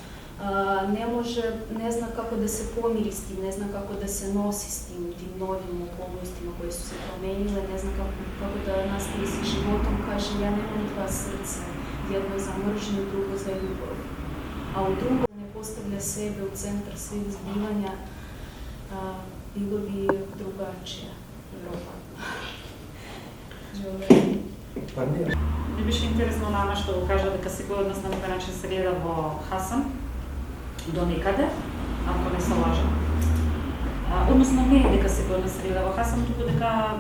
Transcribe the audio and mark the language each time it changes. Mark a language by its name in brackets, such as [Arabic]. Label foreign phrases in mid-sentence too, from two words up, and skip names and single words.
[Serbian] ne zna kako da se pomiri s tim, ne zna kako da se nosi s tim novim okolnostima koje su se promenile, ne zna kako da nastavi sa životom, kaže ja nemam dva srca, jedno za mržnju, drugo za ljubav. A u drugom ne postavlja sebe u centar svih zbivanja, bilo bi drugačije. [Macedonian] Ми беше интересно на Ана што го кажа дека секој од нас на некој начин се гледа во Хасан до некаде, ако не се лажам. Односно не е дека секој од нас се гледа во Хасан, туку дека